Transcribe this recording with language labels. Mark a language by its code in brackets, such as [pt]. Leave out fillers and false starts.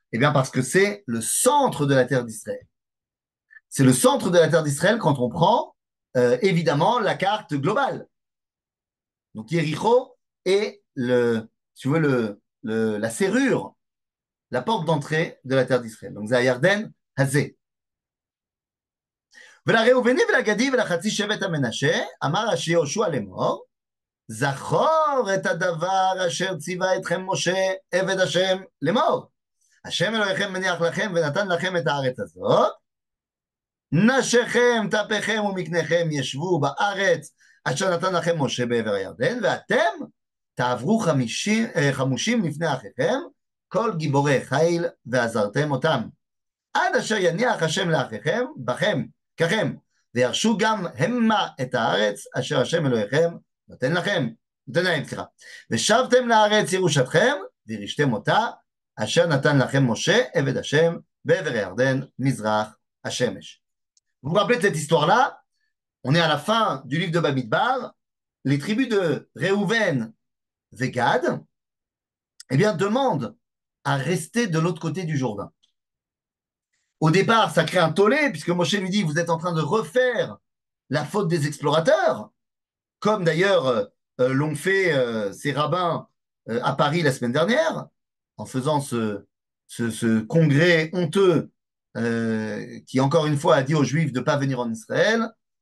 [fr] Eh bien parce que c'est le centre de la terre d'Israël. C'est le centre de la terre d'Israël quand on prend évidemment la carte globale. Donc Yéricho est si tu veux, la serrure, la porte d'entrée de la terre d'Israël. Donc c'est Yarden Hazé. [he] ולראובני ולגדי ולחצי שבט המנשה אמר השם יהושע לאמור זכור את הדבר אשר ציווה אתכם משה עבד השם לאמור השם אלוהיכם מניח לכם ונתן לכם את הארץ הזאת נשיכם טפיכם ומקניכם ישבו בארץ אשר נתן לכם משה בעבר הירדן ואתם תעברו חמושים לפני אחיכם כל גיבורי חיל ועזרתם אותם עד אשר יניח השם לאחיכם בכם ככם וירשו גם המה את הארץ אשר השם אלוהיכם נותן להם, סליחה. ושבתם לארץ ירושתכם וירשתם אותה אשר נתן לכם משה עבד השם בעבר הירדן מזרח השמש. [fr] Vous vous rappelez de cette histoire-là? On est à la fin du livre de Bamidbar. Les tribus de Réhouven et Gad, eh bien, demandent à rester de l'autre côté du Jourdain. Au départ, ça crée un tollé, puisque Moshe lui dit, vous êtes en train de refaire la faute des explorateurs, comme d'ailleurs l'ont fait ces rabbins à Paris la semaine dernière, en faisant ce congrès honteux qui, encore une fois, a dit aux Juifs de ne pas venir en Israël.